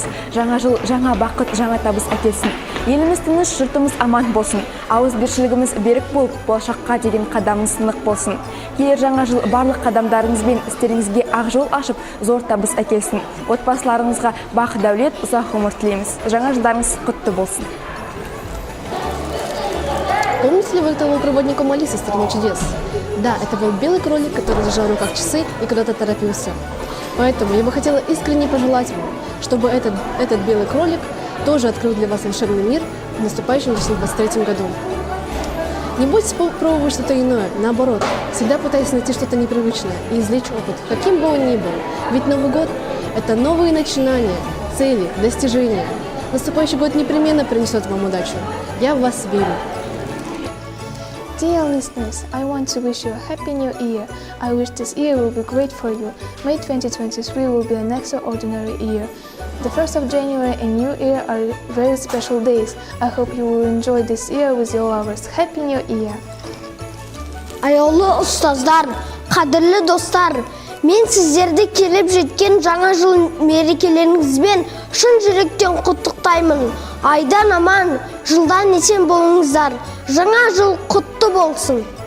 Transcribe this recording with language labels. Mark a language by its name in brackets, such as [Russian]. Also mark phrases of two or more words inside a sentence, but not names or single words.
[Kazakh] Жаңа жыл жаңа бақыт, жаңа табыс әкелсін. Еліміз тыныш, жұртымыз аман болсын. Ауызбіршілігіміз берік болып, болашаққа деген қадамымыз нық болсын. Келер жаңа жыл барлық қадамдарыңыз бен істеріңізге ақ жол ашып, зор табыс әкелсін. Отбасыларыңызға бақ дәулет, ұзақ ғұмыр тілейміз. Жаңа жылдарыңыз құтты болсын. [Russian] Помните ли вы того проводника Алисы из «Страны чудес»? Да, это был белый кролик, который держал в руках часы и куда-то торопился. Поэтому я бы хотела искренне пожелать вам, чтобы этот белый кролик тоже открыл для вас волшебный мир в наступающем 2023 году. Не бойтесь пробовать что-то иное, наоборот, всегда пытайтесь найти что-то непривычное и извлечь опыт, каким бы он ни был. Ведь Новый год – это новые начинания, цели, достижения. Наступающий год непременно принесет вам удачу. Я в вас верю. [English] Dear listeners, I want to wish you a happy new year. I wish this year will be great for you. May 2023 will be an extraordinary year. The 1st of January and New Year are very special days. I hope you will enjoy this year with your lovers. Happy New Year! [Kazakh] Аяулы ұстаздар, қадірлі достар, мен сіздерді келіп жеткен жаңа жыл мерекелеріңізбен шын жүректен құттықтаймын. Айдан аман, жылдан есен болыңыздар. Жаңа жыл құтты болсын.